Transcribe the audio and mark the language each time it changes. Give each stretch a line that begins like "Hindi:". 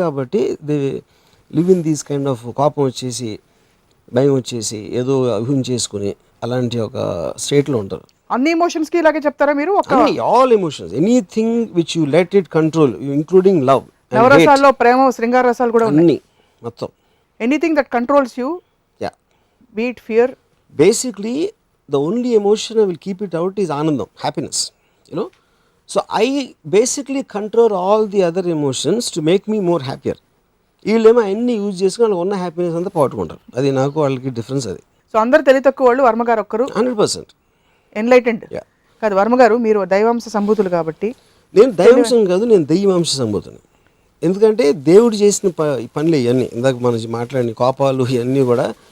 Telugu: కాబట్టి
English: they live in these kind of
Telugu: కోపం వచ్చేసి భయం వచ్చేసి ఏదో ఊహించేసుకుని అలాంటి ఒక స్టేట్లో ఉంటారు. అన్ని ఎమోషన్స్ కి ఇలాగే చెప్తారా మీరు? ఒక
English: All emotions, anything which you let it control, including love.
Telugu: నవరసాల్లో ప్రేమ శృంగార రసాలు కూడా ఉన్నాయి. అన్ని మొత్తం
English: Anything that controls you, yeah. Beat fear. Basically, the only emotion I will keep it out is anandam, happiness, you know. So I basically control all the other emotions to make me more happier.
Telugu: వీళ్ళేమో అన్ని use చేసుకుని వాళ్ళకి ఉన్న happiness అంతా పోగొట్టుకుంటారు. అది నాకు వాళ్ళకి difference. అది సో అందరు తెలివి తక్కువ వాళ్ళు, వర్మ గారు ఒక్కరు 100%. ఎన్లైటెండ్ కాదు. వర్మ గారు మీరు దైవాంశ సంభూతులు కాబట్టి. నేను దైవాంశం కాదు, నేను దెయ్యవాంశ సంభూతుని. ఎందుకంటే దేవుడు చేసిన పనులు ఇవన్నీ ఇందాక మనం మాట్లాడిన కోపాలు ఇవన్నీ కూడా.